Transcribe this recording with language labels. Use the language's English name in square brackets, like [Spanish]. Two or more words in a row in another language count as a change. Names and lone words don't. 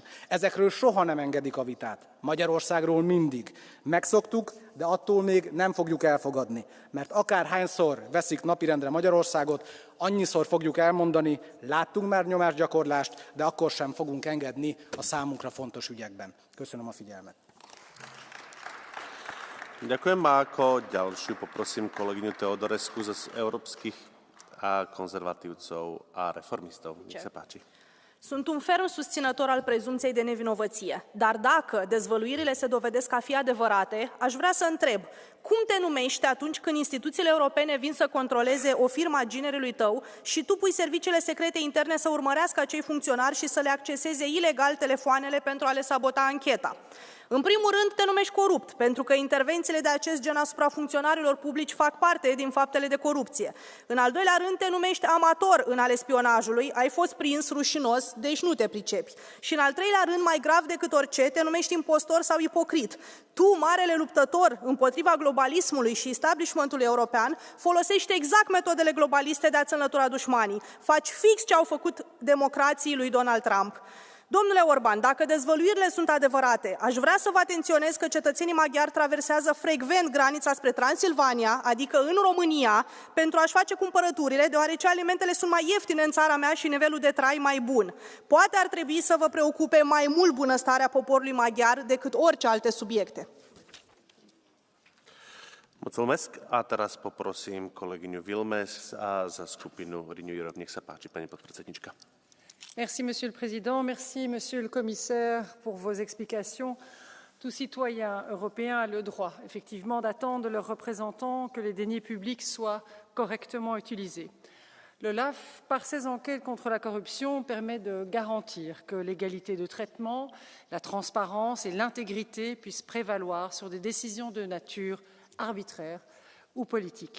[Hungarian] Ezekről soha nem engedik a vitát. Magyarországról mindig. Megszoktuk, de attól még nem fogjuk elfogadni. Mert akárhányszor veszik napirendre Magyarországot, annyiszor fogjuk elmondani, láttunk már nyomásgyakorlást, de akkor sem fogunk engedni a számunkra fontos ügyekben. Köszönöm a figyelmet. [Slovak] Ďakujem a ako ďalšiu poprosím kolegyňu Teodorescu z európskych konzervatívcov a reformistov. Nech sa páči. [Romanian] Sunt un ferm susținător al prezumției de nevinovăție, dar dacă dezvăluirile se dovedesc a fi adevărate, aș vrea să întreb, cum te numești atunci când instituțiile europene vin să controleze o firmă a ginerului tău și tu pui serviciile secrete interne să urmărească acei funcționari și să le acceseze ilegal telefoanele pentru a le sabota ancheta? În primul rând, te numești corupt, pentru că intervențiile de acest gen asupra funcționarilor publici fac parte din faptele de corupție. În al doilea rând, te numești amator în ale spionajului, ai fost prins rușinos, deci nu te pricepi. Și în al treilea rând, mai grav decât orice, te numești impostor sau ipocrit. Tu, marele luptător împotriva globalismului și establishmentului european, folosești exact metodele globaliste de a-ți înlătura dușmanii. Faci fix ce au făcut democrații lui Donald Trump. Domnule Orban, dacă dezvăluirile sunt adevărate, aș vrea să vă atenționez că cetățenii maghiari traversează frecvent granița spre Transilvania, adică în România, pentru a-și face cumpărăturile, deoarece alimentele sunt mai ieftine în țara mea și nivelul de trai mai bun. Poate ar trebui să vă preocupe mai mult bunăstarea poporului maghiar decât orice alte subiecte. Mulțumesc. [Slovak] A teraz poprosím kolegyňu Vilmes za skupinu Renew Europe. Nech sa páči, pani podpredsednička. [French] Merci, Monsieur le Président. Merci, Monsieur le Commissaire, pour vos explications. Tout citoyen européen a le droit, effectivement, d'attendre de leurs représentants que les deniers publics soient correctement utilisés. L'OLAF, par ses enquêtes contre la corruption, permet de garantir que l'égalité de traitement, la transparence et l'intégrité puissent prévaloir sur des décisions de nature arbitraire ou politique.